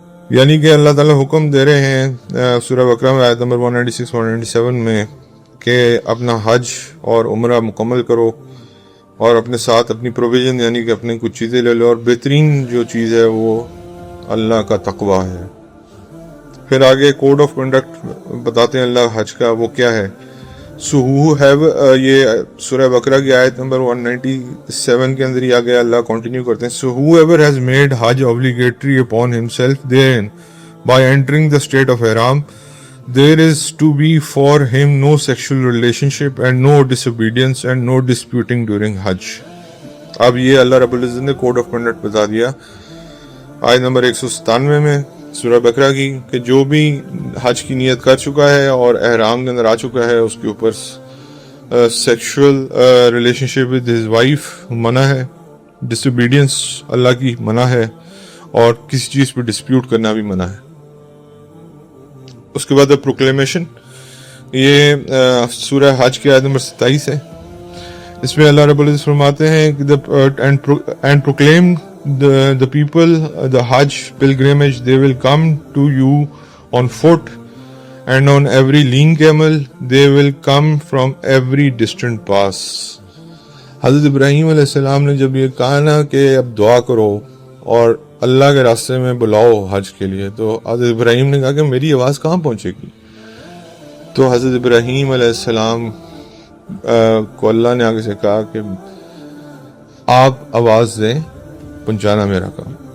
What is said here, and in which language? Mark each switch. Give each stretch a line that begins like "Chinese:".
Urdu: یعنی کہ اللہ تعالیٰ حکم دے رہے ہیں سورہ بقرہ میں آیت نمبر 196 197 میں کہ اپنا حج اور عمرہ مکمل کرو اور اپنے ساتھ اپنی پروویژن یعنی کہ اپنے کچھ چیزیں لے لو، اور بہترین جو چیز ہے وہ اللہ کا تقوی ہے. پھر آگے کوڈ آف کنڈکٹ بتاتے ہیں اللہ حج کا، وہ کیا ہے. یہ سورہ بقرہ کی آیت نمبر 197 کے اندر ہی آگے اللہ کنٹینیو کرتے ہیں.
English: So whoever has made Hajj obligatory upon himself therein by entering the state of Ihram, there is to be for him no sexual relationship and no disobedience and no disputing during Hajj.
Urdu: اب یہ اللہ رب العزت نے code of conduct بتا دیا آیت number 197 میں سورہ بقرہ کی کہ جو بھی حج کی نیت کر چکا ہے اور احرام کے اندر آ چکا ہے اس کے اوپر sexual relation ship with his wife منع ہے، ڈس اوبیڈینس اللہ کی منع ہے، اور کسی چیز پہ ڈسپیوٹ کرنا بھی منع ہے. اس کے بعد پروکلیمیشن، یہ سورہ حج کی آیت نمبر 27 ہے. اس میں اللہ رب العزت فرماتے ہیں
English: And proclaim the people the Hajj pilgrimage, they will come to you on foot and on every lean camel, they will come from every distant pass.
Urdu: حضرت ابراہیم علیہ السلام نے جب یہ کہا نا کہ اب دعا کرو اور اللہ کے راستے میں بلاؤ حج کے لیے، تو حضرت ابراہیم نے کہا کہ میری آواز کہاں پہنچے گی. تو حضرت ابراہیم علیہ السلام کو اللہ نے آگے سے کہا کہ آپ آواز دیں، پہنچانا میرا کام.